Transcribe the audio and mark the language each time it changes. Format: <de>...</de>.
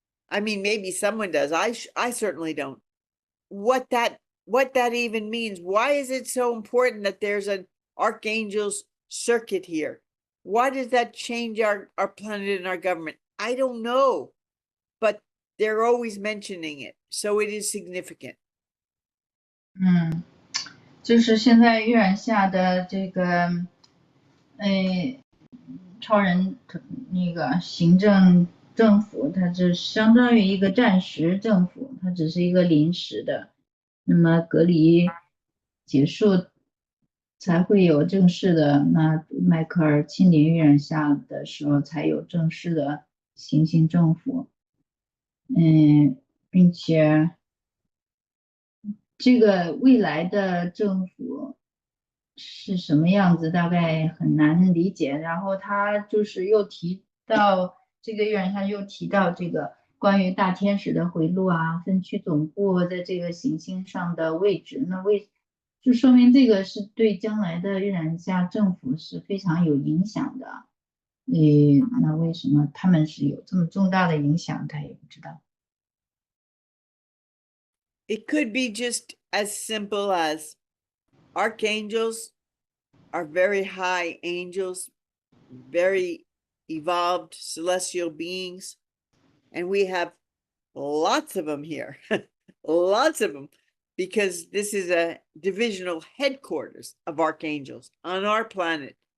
<en>I mean, maybe someone does. I certainly don't. What that even means. Why is it so important that there's an archangel's circuit here? Why does that change our planet and our government? I don't know, but they're always mentioning it, so it is significant.</en> <zh>就是现在月染下的这个，超人那个行政府，它就相当于一个暂时政府，它只是一个临时的。那么隔离结束才会有正式的，那迈克尔亲临月染下的时候才有正式的行星政府。并且这个未来的政府是什么样子，大概很难理解。然后他就是又提到这个月亮上又提到这个关于大天使的回路啊，分区总部在这个行星上的位置，那就说明这个是对将来的月亮下政府是非常有影响的。那为什么他们是有这么重大的影响，他也不知道。</zh> <en>It could be just as simple as archangels are very high angels, very evolved celestial beings, and we have lots of them here, lots of them, because this is a divisional headquarters of archangels on our planet.</en>